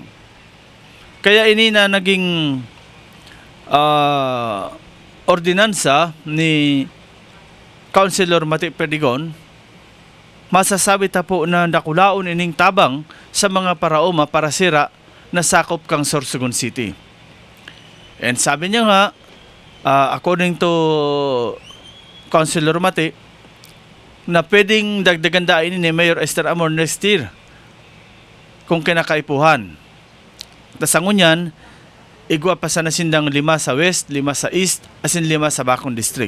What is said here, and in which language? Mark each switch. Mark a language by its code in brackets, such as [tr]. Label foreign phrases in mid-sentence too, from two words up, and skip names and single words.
[bik] Kaya ini na naging ordinansa ni Councilor Mati Perdigon, masasabi ta po na nakulaon ining tabang sa mga paraoma para sira na sakop kang Sorsogon City. [tl] And sabi niya nga, [en] according to [bik] Councilor Mati, [tl] na pwedeng dagdagan [bik] dain ni Mayor Esther Amor [en] next year [bik] kung kinakaipuhan. Tasangon yan, igwa pa sa nasindang 5 sa West, 5 sa East, asin 5 sa Bacong District.